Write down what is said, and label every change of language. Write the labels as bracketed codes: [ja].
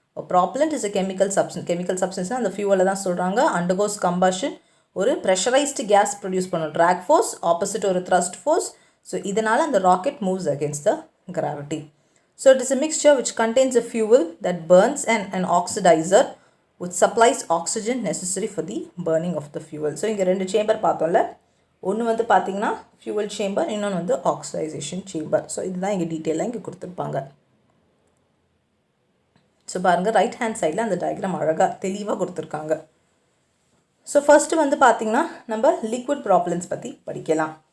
[en] Propellant is a chemical substance. [ta] Chemical சப்ஸ்டன்ஸ்னால் அந்த ஃபியூவலில் தான் சொல்கிறாங்க. அண்டர்கோஸ் கம்பஷன், ஒரு ப்ரெஷரைஸ்டு கேஸ் ப்ரொடியூஸ் பண்ணும், ட்ராக் ஃபோர்ஸ் ஆப்போசிட் ஒரு த்ரஸ்ட் ஃபோர்ஸ். ஸோ இதனால் அந்த rocket [en] Moves against the gravity. So it is a mixture which contains a fuel that burns and an oxidizer which supplies oxygen necessary for the burning of the fuel. [ta] So இங்கே 2 chamber பார்த்தோம்ல, ஒன்று வந்து பார்த்திங்கன்னா fuel chamber, இன்னொன்று வந்து oxidisation chamber. So இதுதான் இங்கே டீட்டெயிலாக இங்கே கொடுத்துருப்பாங்க. ஸோ பாருங்கள், ரைட் ஹேண்ட் சைடில் அந்த டயக்ராம் அழகாக தெளிவாக கொடுத்துருக்காங்க. ஸோ ஃபஸ்ட்டு வந்து பார்த்திங்கன்னா நம்ம லிக்விட் ப்ராப்பலன்ஸ் பற்றி படிக்கலாம்.